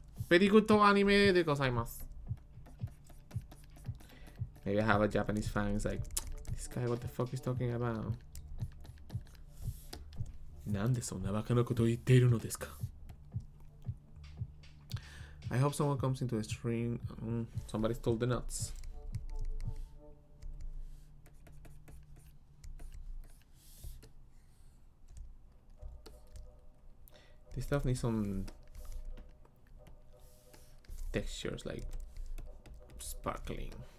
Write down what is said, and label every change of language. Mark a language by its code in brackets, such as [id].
[en] Very good [ja] アニメでございます。 [en] Maybe I have a Japanese fan who's like, this guy, what the fuck is talking about? [ja] なんでそんなバカなことを言っているのですか? [en] I hope someone comes into the stream. Somebody stole the nuts. This stuff needs some textures, like sparkling.